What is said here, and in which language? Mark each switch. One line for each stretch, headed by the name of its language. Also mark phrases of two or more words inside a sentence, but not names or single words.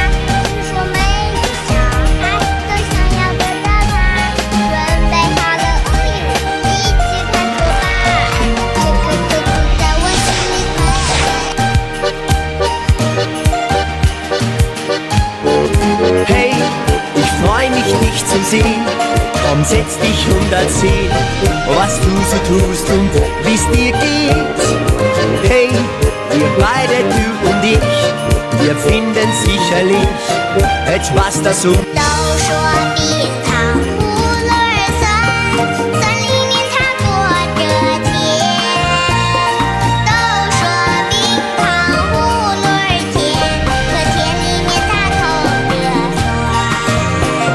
Chinese: 听说每个小孩都想要得到它，准备好了乌云，一起探索吧。这颗种子在我心里头。
German: Hey, ich freu mich, dich zu sehen. Komm, setz dich und erzähl, was du so tust und wie's dir geht. Hey, wir beide, du und ich, wir finden sicherlich etwas, das uns
Chinese: 都说冰糖葫芦儿酸，酸里面它裹着甜。都说冰糖葫芦儿甜，可甜里面它透着酸。